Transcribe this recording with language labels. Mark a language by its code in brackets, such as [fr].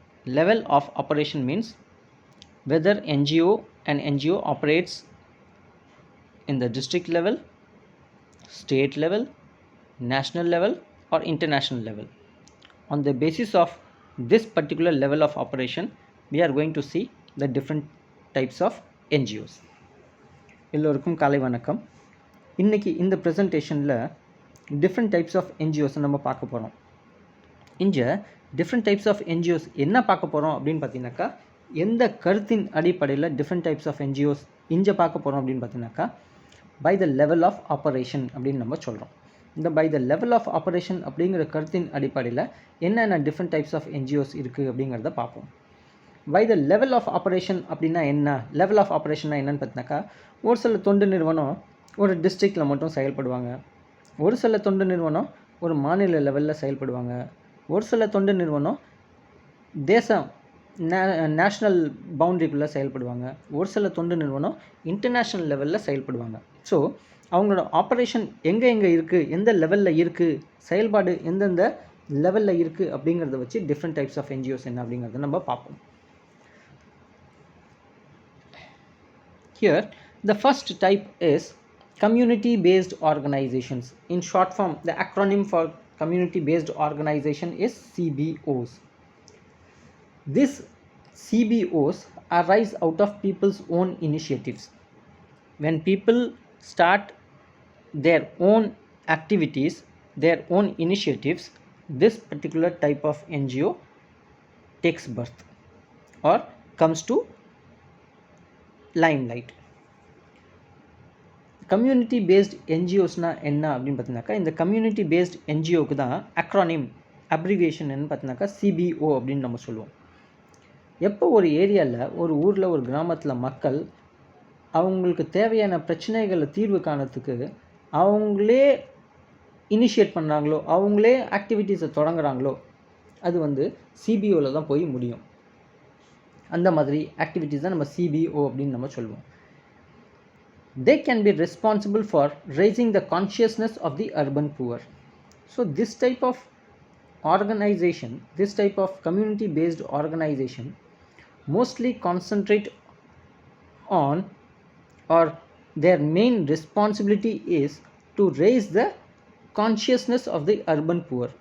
[en] Level of operation means whether an NGO operates in the district level, state level, national level, or international level. On the basis of this particular level of operation, we are going to see the different types of NGOs. [ta] எல்லோருக்கும் காலை வணக்கம். இன்னைக்கு இந்த ப்ரெசன்டேஷனில் [en] different types of என்ஜிஓஸை [ta] நம்ம பார்க்க போகிறோம். இங்கே [en] different types of NGOs [ta] என்ன பார்க்க போகிறோம் அப்படின்னு பார்த்தீங்கன்னாக்கா, எந்த கருத்தின் அடிப்படையில் டிஃப்ரெண்ட் டைப்ஸ் ஆஃப் என்ஜிஓஸ் இங்கே பார்க்க போகிறோம் அப்படின்னு பார்த்தீங்கன்னாக்கா, [en] by the level of operation [ta] அப்படின்னு நம்ம சொல்கிறோம். இந்த [en] by the level of operation [ta] அப்படிங்கிற கருத்தின் அடிப்படையில் என்னென்ன [en] different types of NGOs [ta] இருக்குது அப்படிங்கிறத பார்ப்போம். [en] by the level of operation [ta] அப்படின்னா என்ன, லெவல் ஆஃப் ஆப்பரேஷன்னா என்னென்னு பார்த்தீங்கன்னாக்கா, ஒரு சில தொண்டு நிறுவனம் ஒரு டிஸ்ட்ரிக்டில் மட்டும் செயல்படுவாங்க, ஒரு சில தொண்டு நிறுவனம் ஒரு மாநில லெவலில் செயல்படுவாங்க, ஒரு சில தொண்டு நிறுவனம் தேசம் நேஷ்னல் பவுண்ட்ரிக்குள்ளே செயல்படுவாங்க, ஒரு சில தொண்டு நிறுவனம் இன்டர்நேஷ்னல் லெவலில் செயல்படுவாங்க. ஸோ அவங்களோட ஆப்ரேஷன் எங்கே இருக்குது, எந்த லெவலில் இருக்குது, செயல்பாடு எந்தெந்த லெவலில் இருக்குது அப்படிங்கிறத வச்சு [en] different types of NGOs [ta] என்ன அப்படிங்கிறத நம்ம பார்ப்போம். [en] Here the first type is community based organizations. In short form, the acronym for community based organization is CBOs. These CBOs arise out of people's own initiatives. When people start their own activities, their own initiatives, this particular type of NGO takes birth or comes to limelight. [ta] Community paste என்ஜிஓஸ்னால் என்ன அப்படின்னு பார்த்தீங்கன்னாக்கா, இந்த community paste என்ஜிஓக்கு தான் acronym abbreviation என்ன பார்த்தீங்கன்னாக்கா CPO அப்படின்னு நம்ம சொல்லுவோம். எப்போ ஒரு ஏரியாவில், ஒரு ஊரில், ஒரு கிராமத்தில் மக்கள் அவங்களுக்கு தேவையான பிரச்சனைகளை தீர்வு காணத்துக்கு அவங்களே இனிஷியேட் பண்ணுறாங்களோ, அவங்களே ஆக்டிவிட்டீஸை தொடங்குறாங்களோ, அது சிபிஓவில் தான் போய் முடியும். அந்த மாதிரி ஆக்டிவிட்டீஸ் தான் நம்ம சிபிஓ அப்படின்னு நம்ம சொல்லுவோம். [en] They can be responsible for raising the consciousness of the urban poor. So this type of organization, this type of community based organization mostly concentrate on, or their main responsibility is to raise the consciousness of the urban poor.